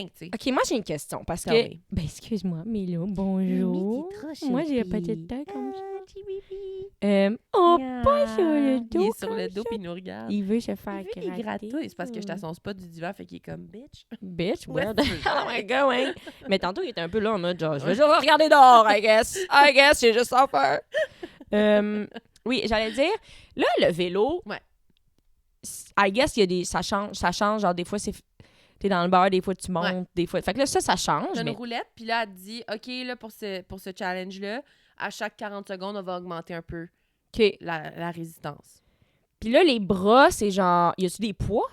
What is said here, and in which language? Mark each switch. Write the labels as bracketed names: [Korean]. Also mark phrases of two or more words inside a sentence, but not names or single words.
[French] rien, tu sais. OK, moi, j'ai une question, parce que... Sorry. Ben, excuse-moi, Milo, bonjour. Moi, j'ai pas de tête comme ça. Oh, pas sur le dos. Il est sur le comme dos ça. puis il nous regarde. Il veut se faire Il veut des gratouilles. C'est parce que je suis à son spot du divan, fait qu'il est comme bitch. Bitch, Où est-ce well, que tu veux? [English] oh my god, [French] ouais. Mais tantôt, il était un peu là en mode genre, je vais juste regarder dehors, [English] I guess. I guess, [French] j'ai juste ça à faire. Oui, j'allais dire, là, le vélo, Ouais. [English] I guess, [French] il y a des, ça change, genre, des fois, t'es dans le bar, des fois, tu montes, Ouais. des fois. Fait que là, ça change, T'as mais... une roulette, puis là, elle te dit, OK, là, pour ce challenge-là, à chaque 40 secondes, on va augmenter un peu OK. la résistance. Puis là, les bras, c'est genre, y a-tu des poids?